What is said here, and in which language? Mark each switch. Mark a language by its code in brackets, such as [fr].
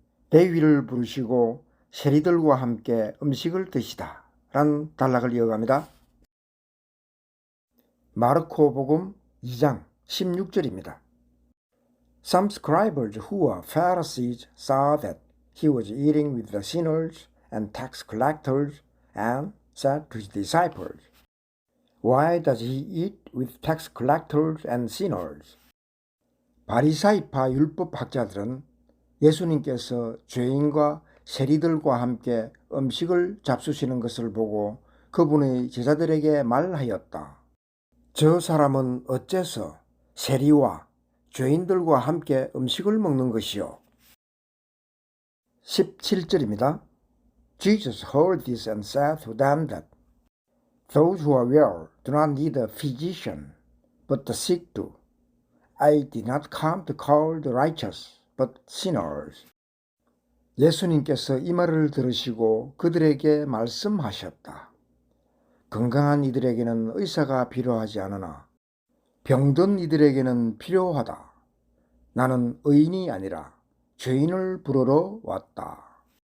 [ko] 레위를 부르시고 세리들과 함께 음식을 드시다 란 단락을 이어갑니다. 마르코복음 2장 16절입니다. [en] Some scribes who were Pharisees saw that he was eating with the sinners and tax collectors and said to his disciples, Why does he eat with tax collectors and sinners? [ko] 바리사이파 율법학자들은 예수님께서 죄인과 세리들과 함께 음식을 잡수시는 것을 보고 그분의 제자들에게 말하였다. 저 사람은 어째서 세리와 죄인들과 함께 음식을 먹는 것이요? 17절입니다. [en] Jesus heard this and said to them that Those who are well do not need a physician, but the sick do. I did not come to call the righteous, but sinners. [ko] 예수님께서 이 말을 들으시고 그들에게 말씀하셨다. 건강한 이들에게는 의사가 필요하지 않으나 병든 이들에게는 필요하다. 나는 의인이 아니라 죄인을 부르러 왔다.